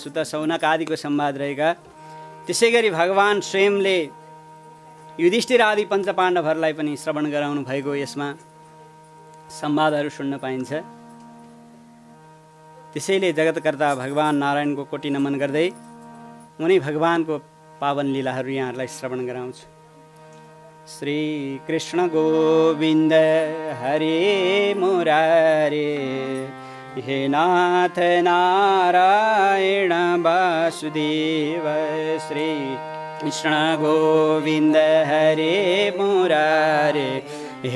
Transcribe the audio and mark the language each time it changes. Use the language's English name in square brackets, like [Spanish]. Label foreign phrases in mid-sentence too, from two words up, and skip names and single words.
[Nepali] सुत सौनक आदिको संवाद रहेका त्यसै गरी भगवान स्वयंले युधिष्ठिर आदि पञ्चपाण्डवहरूलाई पनि श्रवण गराउनु भएको यसमा संवादहरू सुन्न पाइन्छ। त्यसैले जगतकर्ता भगवान नारायणको कोटी नमन गर्दै उनी भगवानको पावन लीलाहरू यहाँहरूलाई श्रवण गराउँछु। [Sanskrit] श्री कृष्ण गोविंद हरे मुरारे हे नाथ नारायण वासुदेव श्री कृष्ण गोविंद हरे मुरारे हे